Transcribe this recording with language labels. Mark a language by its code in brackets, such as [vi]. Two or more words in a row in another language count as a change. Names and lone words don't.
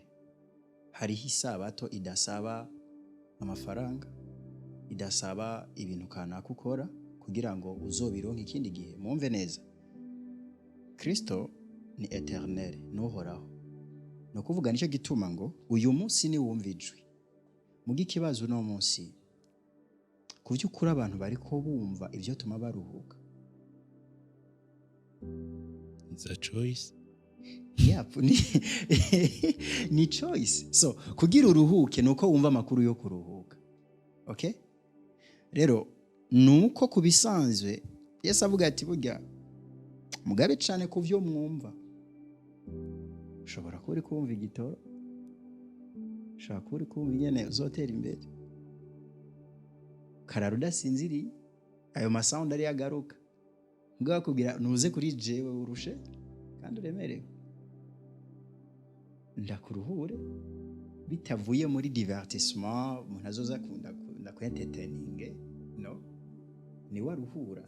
[rn] Hariho isabato idasaba amafaranga, idasaba ibintu kanaka ukora kugira ngo uzobironke ikindi gihe. Mumve neza Kristo ni eternel, n'uhoraho. Ni ukuvuga nicyo gituma ngo uyu munsi ni wumva ijwi. Muga ikibazo uno munsi, ku by'ukuri abantu bariko bumva ibyo tuma baruhuka. [en] It's a choice. [rn] Yep, ni choice. So kugira uruhuke nuko wumva amakuru yo kuruhuka. Okay? Rero nuko kubisanzwe Yesu avuga ati burya mugabe cyane ku byo mwumva. Ushobora kuba uri kumva igitoro, ushobora kuba uri kumva ingene uzotera imbere, karara udasinziriye, ayo masound ari yagaruka, mbwa bakubwira nuze kuri jewe urushe kandi uremerewe, ndakuruhure bitavuye muri divertissement, umuntu azoza akunda kwentertaining, no, ni waruhura.